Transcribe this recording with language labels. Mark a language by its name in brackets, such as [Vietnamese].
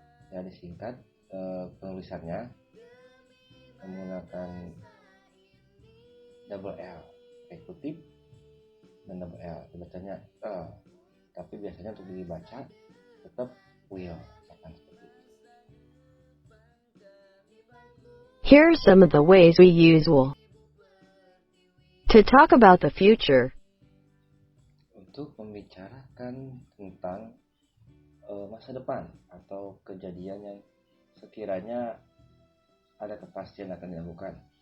[Indonesian] Ya, disingkat penulisannya menggunakan double L, kutip dan double L, dibacanya tapi biasanya untuk dibaca tetap will. [English] Here are some of the ways we use will. To talk about the future. [Indonesian] Untuk membicarakan tentang masa depan atau kejadian yang sekiranya ada kepastian akan dilakukan.